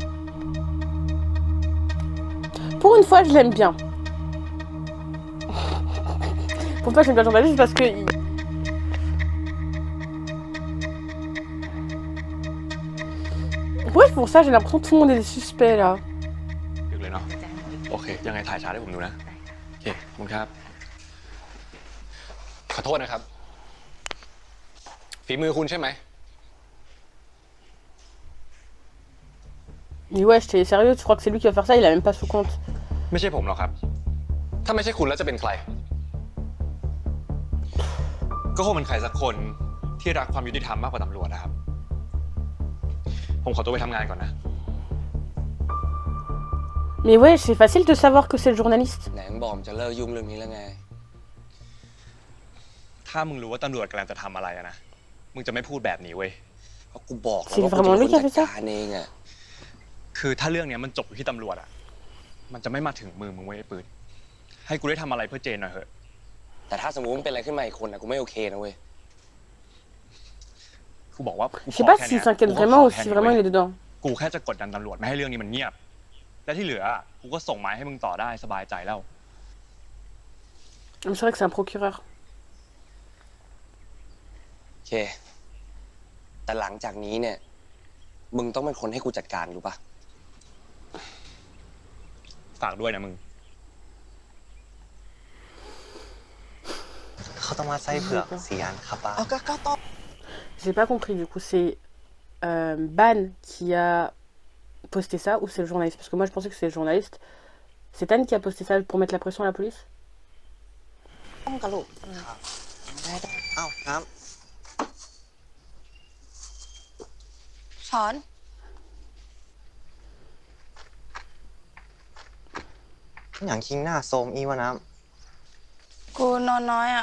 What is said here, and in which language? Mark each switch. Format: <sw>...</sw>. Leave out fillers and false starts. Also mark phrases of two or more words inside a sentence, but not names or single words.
<fr>Pour une fois, je l'aime bien. Pour une fois, j'aime bien le journaliste parce que... Ouais, pour ça, j'ai l'impression que tout le monde est des suspects, là.</fr> <th>ดึกเลยเนาะ โอเค ยังไงถ่ายช้าให้ผมดูนะ โอเค ขอบคุณครับ ขอโทษนะครับ ฝีมือคุณใช่ไหม</th> <fr>Mais ouais, t'es sérieux, tu crois que c'est lui qui va faire ça? Il a même pas sous compte.</fr> <th>ไม่ใช่ผมหรอกครับ ถ้าไม่ใช่คุณแล้วจะเป็นใคร ก็คงเป็นใครสักคนที่รักความยุติธรรมมากกว่าตำรวจนะครับ ผมขอตัวไปทำงานก่อนนะ</th> <fr>Mais ouais, c'est facile de savoir que c'est le journaliste.</fr> <th>ไหนมึงบอกมึงจะเลิกยุ่งเรื่องนี้แล้วไง ถ้ามึงรู้ว่าตำรวจกำลังจะทำอะไรอะนะ มึงจะไม่พูดแบบนี้เว้ย เพราะกูบอกแล้ว</th> <fr>C'est</fr> <th>ว่ากู</th> <fr>vraiment</fr> <th>จะ</th> <fr>lui</fr> <th>เป็น</th> <fr>qui</fr> <th>คน</th> <fr>a</fr> <th>จั</th> <fr>fait</fr> <th>ด</th> <fr>ça?</fr> <th>การเองอ่ะ คือถ้าเรื่องเนี้ยมันจบอยู่ที่ตำรวจอะมันจะไม่มาถึงมือมึงเว้ยไอ้ปืน ให้กูได้ทำอะไรเพื่อเจนหน่อยเถอะ แต่ถ้าสมมติมันเป็นอะไรขึ้นมาอีกคนอ่ะกูไม่โอเคนะเว้ย กูบอกว่า</th> <fr>Je sais pas s'il s'inquiète vraiment ou si vraiment il est dedans.</fr> <th>กูแค่จะกดดันตำรวจไม่ให้เรื่องนี้มันเงียบ และที่เหลือกูก็ส่งไม้ให้มึงต่อได้สบายใจแล้ว</th> <fr>C'est vrai que c'est un procureur.</fr> <th>โอเค แต่หลังจากนี้เนี่ย มึงต้องเป็นคนให้กูจัดการรู้ปะ ฝากด้วยนะมึง เขาต้องมาไส้เผือก4 อันครับป้า เอาก็ต้อง</th> <fr>J'ai pas compris, du coup, c'est Ban qui a posté ça ou c'est le journaliste? Parce que moi je pensais que c'est le journaliste. C'est Tan qui a posté ça pour mettre la pression à la police?</fr> <th>ต้องกระโหลกได้ เอ้าน้ ช้อน ำอย่างคิงหน้าโซมอีวะน้ กูนอนน้อยอ่ะ</th>